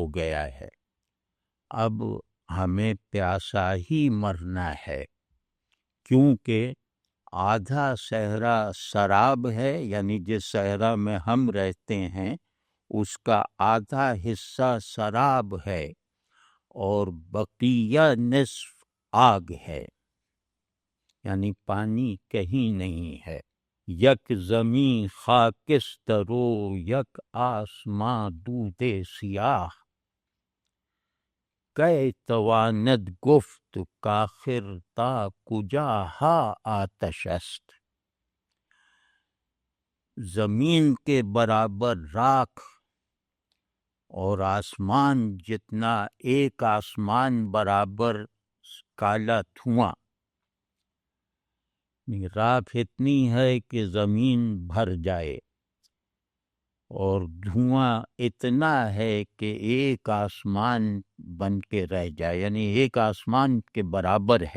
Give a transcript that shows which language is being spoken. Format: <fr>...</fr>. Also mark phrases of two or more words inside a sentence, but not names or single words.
<ur>گیا ہے، اب ہمیں پیاسا ہی مرنا ہے، کیونکہ آدھا صحرا سراب ہے، یعنی جس صحرا میں ہم رہتے ہیں اس کا آدھا حصہ سراب ہے اور بقیہ نصف آگ ہے، یعنی پانی کہیں نہیں ہے۔</ur> <fa>یک زمیں خاکسترو یک آسماں دودے سیاہ، کہ تواند گفت کآخر تا کجا ہا آتش است۔</fa> <ur>زمین کے برابر راکھ اور آسمان جتنا ایک آسمان برابر کالا دھواں، راکھ اتنی ہے کہ زمین بھر جائے، اور دھواں اتنا ہے کہ ایک آسمان بن کے رہ جائے، یعنی ایک آسمان کے برابر ہے۔</ur>